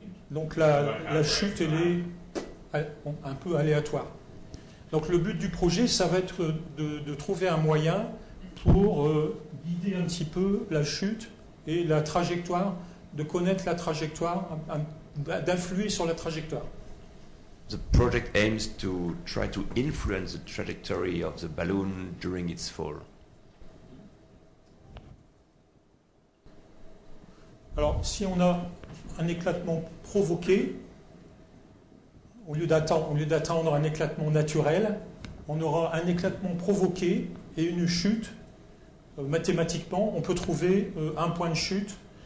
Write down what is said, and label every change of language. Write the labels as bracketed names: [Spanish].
[French] Donc la chute elle est un peu aléatoire. Donc le but du projet, ça va être de trouver un moyen pour guider un petit peu la chute et la trajectoire, de connaître la trajectoire, d'influer sur la trajectoire. [English] The project aims to try to influence the trajectory of the balloon during its fall. [French] Alors, si on a un éclatement provoqué, au lieu d'attendre un éclatement naturel, on aura un éclatement provoqué et une chute. Mathématiquement, on peut trouver un point de chute